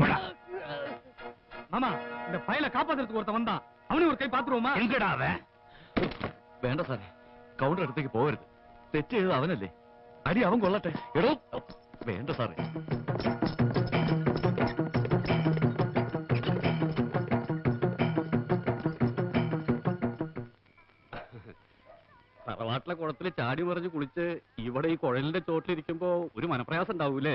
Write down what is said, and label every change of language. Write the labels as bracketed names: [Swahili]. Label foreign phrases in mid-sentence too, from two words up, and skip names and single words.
[Tamil] மாமா, இந்த பையல காப்பாத்துறதுக்கு ஒருத்தன் வந்தான். அவனு ஒரு கை பாத்துருவோமா? எங்கடா அவன்? [Malayalam] വേണ്ട സാറേ, കൗണ്ടർ അടുത്തേക്ക് പോകരുത്. തെറ്റ് ചെയ്തത് അവനല്ലേ. അടി അവൻ കൊള്ളട്ടെ. എടോ, വേണ്ട സാറേ. തറവാട്ടിലെ കുളത്തിൽ ചാടി മറിഞ്ഞ് കുളിച്ച് ഇവിടെ ഈ കുഴലിന്റെ ചോട്ടിലിരിക്കുമ്പോ ഒരു മനപ്രയാസം ഉണ്ടാവൂലേ?